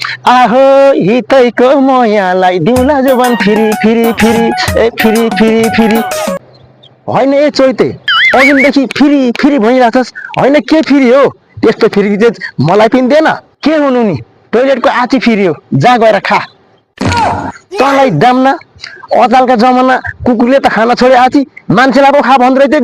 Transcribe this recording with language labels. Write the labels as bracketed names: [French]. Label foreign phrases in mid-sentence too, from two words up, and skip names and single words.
[Nepali] आहो हितैको मयालाई दिउला जवान फिरी फिरी फिरी ए फिरी फिरी फिरी होइन ए चोइते अघिदेखि फिरी फिरी भइरहेछस् होइन के फिरी हो त्यस्तो फिरी चाहिँ मलाई पनि देन के हुनु नि टोइलेटको आँची फिरी हो जा गएर खा तँलाई दाम्ना अचालका जमाना कुकुरले त खाना छोडे आँची मान्छेलाई पो खा भन्दै थियो